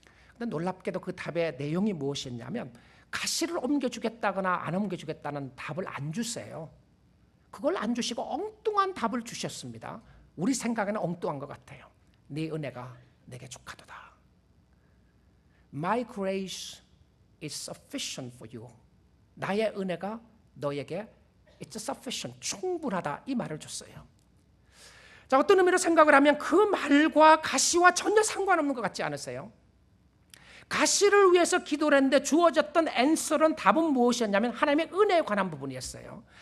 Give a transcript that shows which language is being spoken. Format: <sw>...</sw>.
<ko>근데 놀랍게도 그 답의 내용이 무엇이었냐면 가시를 옮겨주겠다거나 안 옮겨주겠다는 답을 안 주세요. 그걸 안 주시고 엉뚱한 답을 주셨습니다. 우리 생각에는 엉뚱한 것 같아요. 네 은혜가 내게 족하도다.</ko> <en>My grace is sufficient for you.</en> <ko>나의 은혜가 너에게</ko> <en>It's sufficient,</en> <ko>충분하다, 이 말을 줬어요. 자, 어떤 의미로 생각을 하면 그 말과 가시와 전혀 상관없는 것 같지 않으세요? 가시를 위해서 기도를 했는데 주어졌던 앤서는, 답은 무엇이었냐면 하나님의 은혜에 관한 부분이었어요.</ko>